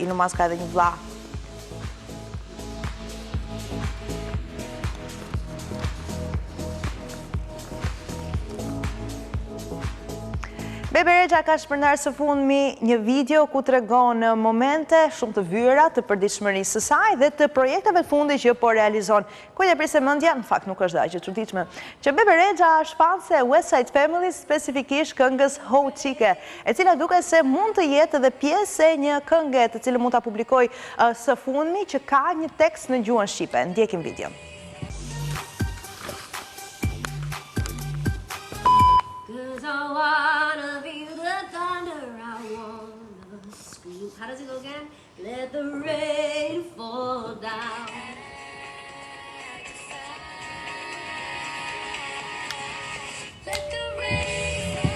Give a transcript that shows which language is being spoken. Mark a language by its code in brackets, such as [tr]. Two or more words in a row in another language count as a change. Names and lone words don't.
[sq] Elon Musk ka edhe një vlla. Bebe Rexha ka shpërndar së fundmi një video ku tregon momente shumë të vyera të përditshmërisë së saj dhe të projekteve të fundit që po realizon. Kujt e prisë mendja, në fakt nuk është dashje çuditshme, që Bebe Rexha është fanse e West Side Family, spesifikisht këngës Ho Chike, e cila duket se mund të jetë edhe pjesë e një këngë të cilën mund ta publikoj së fundmi që ka një tekst në gjuhën shqipe. Ndjekim video. [en] I wanna feel the thunder, I wanna scream. How does it go again? Let the rain fall down. Let the rain